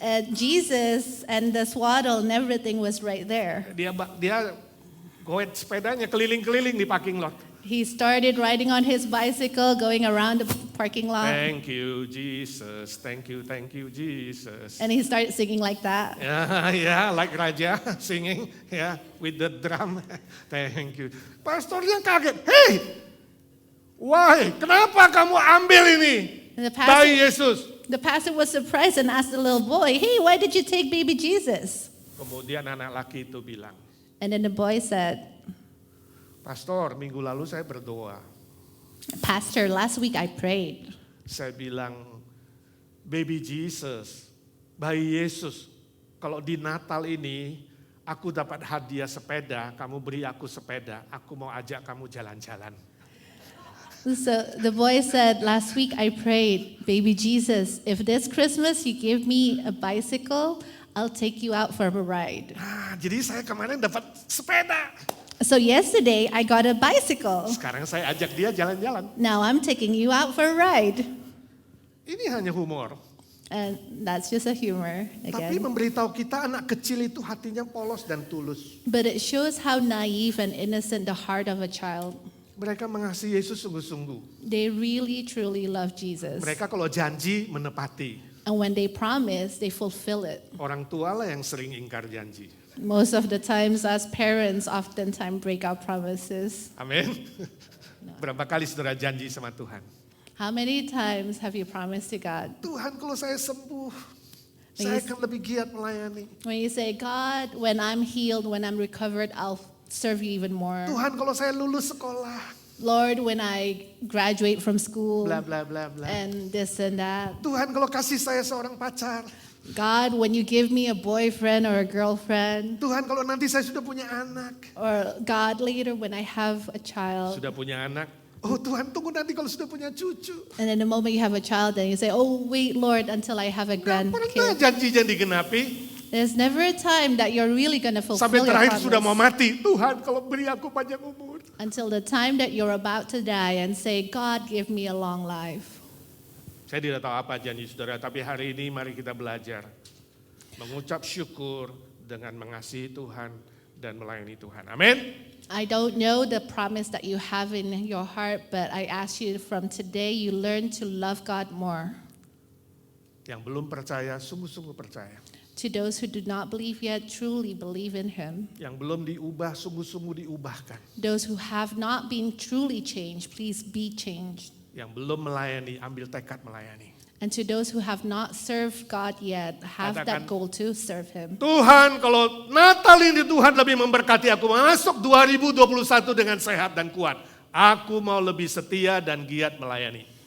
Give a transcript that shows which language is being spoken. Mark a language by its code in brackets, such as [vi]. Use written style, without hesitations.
[en] Jesus and the swaddle and everything was right there. [id] Dia goet sepedanya keliling-keliling di parking lot. [en] He started riding on his bicycle, going around the parking lot, Thank you, Jesus. Thank you, Jesus. and he started singing like that. Yeah, like Raja singing, with the drum. Thank you. [id] Pastornya kaget. [en] Hey, why? [id] Kenapa kamu ambil ini? [en] And [id] Bayi Yesus. [en] the pastor was surprised and asked the little boy, "Hey, why did you take baby Jesus?" [id] Kemudian anak laki itu bilang, [en] And then the boy said, [id] Pastor, minggu lalu saya berdoa. [en] "Pastor, last week I prayed. [id] Saya bilang, [en] baby Jesus, [id] bayi Yesus, kalau di Natal ini aku dapat hadiah sepeda, kamu beri aku sepeda, aku mau ajak kamu jalan-jalan. [en] So the boy said, "Last week I prayed, baby Jesus, if this Christmas you give me a bicycle, I'll take you out for a ride." [id] Nah, jadi saya kemarin dapat sepeda. [en] So yesterday I got a bicycle. [id] Sekarang saya ajak dia jalan-jalan. [en] Now I'm taking you out for a ride. [id] Ini hanya humor. [en] And that's just a humor [id] Tapi [en] again. [id] memberitahu kita anak kecil itu hatinya polos dan tulus. [en] But it shows how naive and innocent the heart of a child. [id] Mereka mengasihi Yesus sungguh-sungguh. [en] They really truly love Jesus. [id] Mereka kalau janji menepati. [en] And when they promise, they fulfill it. [id] Orang tua lah yang sering ingkar janji. [en] Most of the times as parents oftentimes break our promises. [id] Amin. Berapa kali saudara janji sama Tuhan? [en] How many times have you promised to God? [id] Tuhan kalau saya sembuh, saya akan lebih giat melayani. [en] When you say, "God, when I'm healed, when I'm recovered, I'll serve you even more." [id] Tuhan kalau saya lulus sekolah, [en] Lord, when I graduate from school, bla bla bla bla. and this and that. [id] Tuhan kalau kasih saya seorang pacar. [en] God, when you give me a boyfriend or a girlfriend, [id] Tuhan kalau nanti saya sudah punya anak. [en] or God, later when I have a child. [id] Sudah punya anak. Oh Tuhan, tunggu nanti kalau sudah punya cucu. [en] And then the moment you have a child, then you say, "Oh, wait, Lord, until I have a [id] Gak pernah [en] grandkid." [id] janjinya digenapi. [en] There's never a time that you're really going to [id] Sampai [en] fulfill your [id] terakhir sudah mau [en] promise. [id] mati. Tuhan kalau beri aku panjang umur. [en] Until the time that you're about to die and say, "God, give me a long life." [id] Saya tidak tahu apa janji saudara, tapi hari ini mari kita belajar. Mengucap syukur dengan mengasihi Tuhan dan melayani Tuhan. Amin. [en] I don't know the promise that you have in your heart, but I ask you from today you learn to love God more. [id] Yang belum percaya, sungguh-sungguh percaya. [en] To those who do not believe yet, truly believe in Him. [id] Yang belum diubah, sungguh-sungguh diubahkan. [en] Those who have not been truly changed, please be changed. [id] Yang belum melayani, ambil tekad melayani. [en] And to those who have not served God yet, have [id] Katakan, [en] that goal to serve Him. [id] Tuhan, kalau Natal ini Tuhan lebih memberkati aku masuk 2021 dengan sehat dan kuat. Aku mau lebih setia dan giat melayani.